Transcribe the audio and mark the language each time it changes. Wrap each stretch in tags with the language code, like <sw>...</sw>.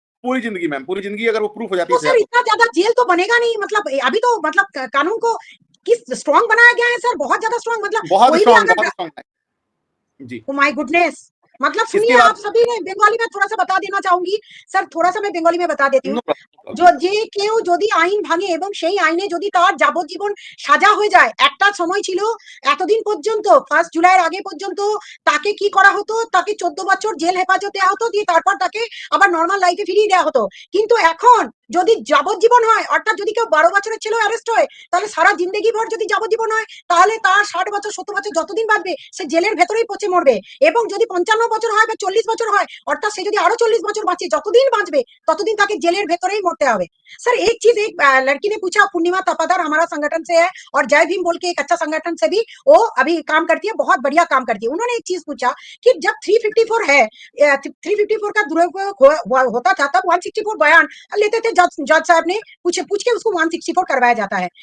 <hi>पूरी जिंदगी मैम, पूरी जिंदगी अगर वो प्रूफ हो जाती है तो सर इतना ज्यादा जेल तो बनेगा नहीं। मतलब अभी तो मतलब कानून को किस स्ट्रॉन्ग बनाया गया है सर, बहुत ज्यादा स्ट्रॉन्ग, मतलब बहुत strong ji. Oh my goodness. मतलब सुनिए, आप सभी ने बंगाली में थोड़ा सा बता देना चाहूंगी सर, थोड़ा सा मैं बंगाली में बता देती हूँ।</hi> <bn>যে কেউ যদি আইন ভাঙে এবং সেই আইনে যদি তার যাবজ্জীবন সাজা হয়ে যায়, একটা সময় ছিল এতদিন পর্যন্ত 1 জুলাইয়ের আগে পর্যন্ত তাকে কি করা হতো, তাকে 14 বছর জেল হেফাজতে দেওয়া হতো, দিয়ে তারপর তাকে আবার নরমাল লাইফে ফিরিয়ে দেওয়া হতো। কিন্তু এখন যদি যাবজ্জীবন হয়, অর্থাৎ যদি কেউ 12 বছরের ছেলেও অ্যারেস্ট হয়, তাহলে সারা জিন্দগি ভর যদি যাবজ্জীবন হয়, তাহলে তার 60 বছর 70 বছর যতদিন বাঁচবে সে জেলের ভেতরেই পচে মরবে। এবং যদি 55 বছর হয় বা 40 বছর হয়, অর্থাৎ সে যদি আরো 40 বছর বাঁচে, যতদিন বাঁচবে ততদিন তাকে জেলের ভেতরেই</bn> <hi>मरते</hi> <bn>হবে।</bn> <hi>सर एक चीज, एक लड़की ने पूछा, पूर्णिमा तपादार हमारा संगठन से है और जय भीम बोल के एक अच्छा संगठन से भी वो अभी काम करती है, बहुत बढ़िया काम करती है। उन्होंने एक चीज पूछा कि जब 354 है, 354 का दुरुपयोग होता था, तब 164 बयान लेते थे जज साहब ने, पूछ के उसको 164 करवाया जाता है।</hi>